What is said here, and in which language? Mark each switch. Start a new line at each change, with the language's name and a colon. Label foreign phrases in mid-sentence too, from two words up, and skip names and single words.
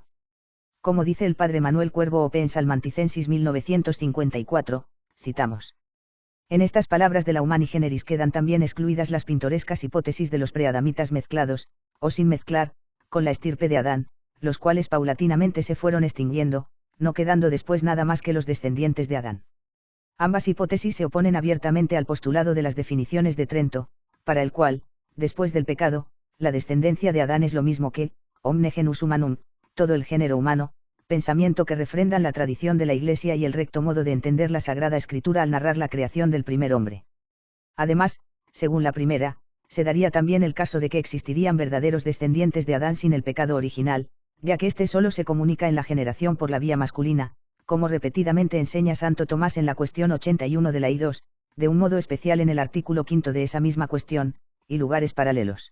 Spanish: Como dice el padre Manuel Cuervo Ope en Salmanticensis 1954, citamos: en estas palabras de la Humani Generis quedan también excluidas las pintorescas hipótesis de los preadamitas mezclados, o sin mezclar, con la estirpe de Adán, los cuales paulatinamente se fueron extinguiendo, no quedando después nada más que los descendientes de Adán. Ambas hipótesis se oponen abiertamente al postulado de las definiciones de Trento, para el cual, después del pecado, la descendencia de Adán es lo mismo que,
Latin: omne genus humanum,
Spanish: todo el género humano, pensamiento que refrendan la tradición de la Iglesia y el recto modo de entender la Sagrada Escritura al narrar la creación del primer hombre. Además, según la primera, se daría también el caso de que existirían verdaderos descendientes de Adán sin el pecado original, ya que éste solo se comunica en la generación por la vía masculina, como repetidamente enseña Santo Tomás en la cuestión 81 de la I2, de un modo especial en el artículo 5 de esa misma cuestión, y lugares paralelos.